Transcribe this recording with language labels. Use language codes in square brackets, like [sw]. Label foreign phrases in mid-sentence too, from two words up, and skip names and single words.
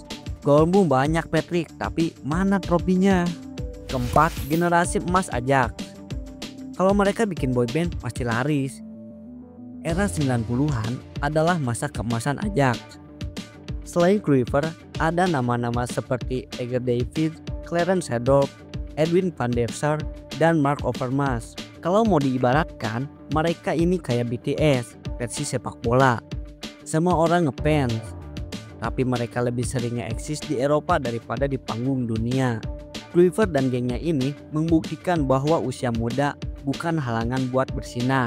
[id] Golmu banyak Patrick, tapi mana tropinya? Keempat, generasi emas Ajax. Kalau mereka bikin boyband pasti laris. Era 90-an adalah masa keemasan Ajax. Selain Kluivert, ada nama-nama seperti Edgar Davids, Clarence Seedorf, Edwin van der Sar, dan Marc Overmars. Kalau mau diibaratkan, mereka ini kayak BTS versi sepak bola. Semua orang ngefans, tapi mereka lebih seringnya eksis di Eropa daripada di panggung dunia. Kluivert dan gengnya ini membuktikan bahwa usia muda bukan halangan buat bersinar.